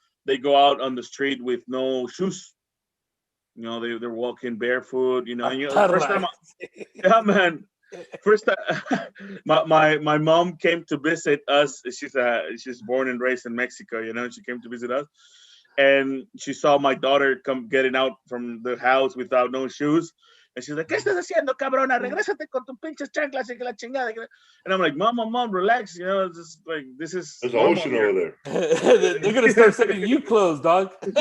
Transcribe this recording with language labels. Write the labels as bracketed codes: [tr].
[en] They go out on the street with no shoes. You know, they're walking barefoot, you know. And, first time, yeah, man. First time, my mom came to visit us. She's born and raised in Mexico, you know. She came to visit us, and she saw my daughter come getting out from the house without no shoes. And she's like, [es] ¿Qué estás haciendo, cabrona? Regrésate con tus pinches chanclas y que la chingada. [en] And I'm like, Mom, relax. You know, it's just like, this is. There's an ocean over there. They're going to start sending you clothes, dog.